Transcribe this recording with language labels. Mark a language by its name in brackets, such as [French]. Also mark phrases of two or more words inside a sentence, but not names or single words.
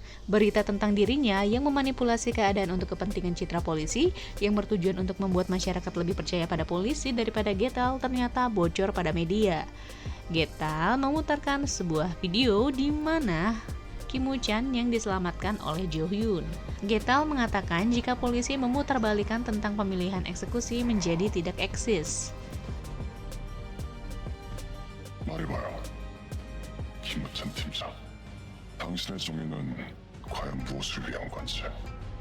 [Indonesian] Berita tentang dirinya yang memanipulasi keadaan untuk kepentingan citra polisi yang bertujuan untuk membuat masyarakat lebih percaya pada polisi daripada Getal ternyata bocor pada media. Getal memutarkan sebuah video di mana Kim Woo Chan yang diselamatkan oleh Jo Hyun. Getal mengatakan jika polisi memutarbalikkan tentang pemilihan eksekusi menjadi tidak eksis. [Korean] 말해봐요. 김우찬 팀장. 당신의 정의는 과연 무엇을 위한 건지.